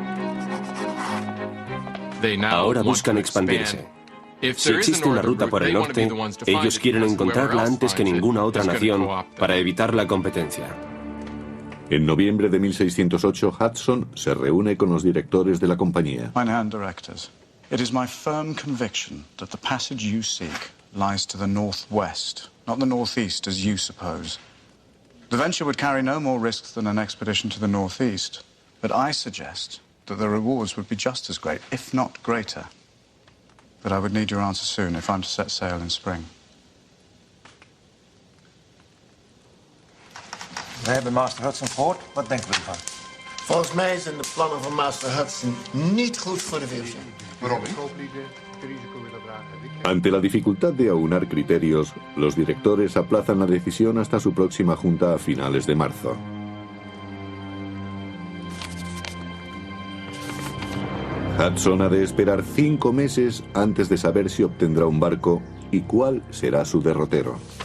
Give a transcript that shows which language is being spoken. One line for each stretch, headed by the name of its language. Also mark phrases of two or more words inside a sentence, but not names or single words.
Spanish: Ahora buscan expandirse. Si existe una ruta por el norte, ellos quieren encontrarla antes que ninguna otra nación para evitar la competencia. En noviembre de 1608, Hudson se reúne con los directores de la compañía.
German: Meine Herren
English: Directors, it is my firm conviction that the passage you seek lies to the northwest, not the northeast as you suppose. The venture would carry no more risks than an expedition to the northeast, but I suggest that the rewards would be just as great, if not greater. But I would need your answer soon if I'm to set sail in spring.
Dutch: We hebben Master Hudson gehoord. Wat denken we ervan? Volgens mij zijn de plannen van Master Hudson niet goed voor de fusie. Waarom niet?
Spanish: Ante la dificultad de aunar criterios, los directores aplazan la decisión hasta su próxima junta a finales de marzo. Hudson ha de esperar 5 meses antes de saber si obtendrá un barco y cuál será su derrotero.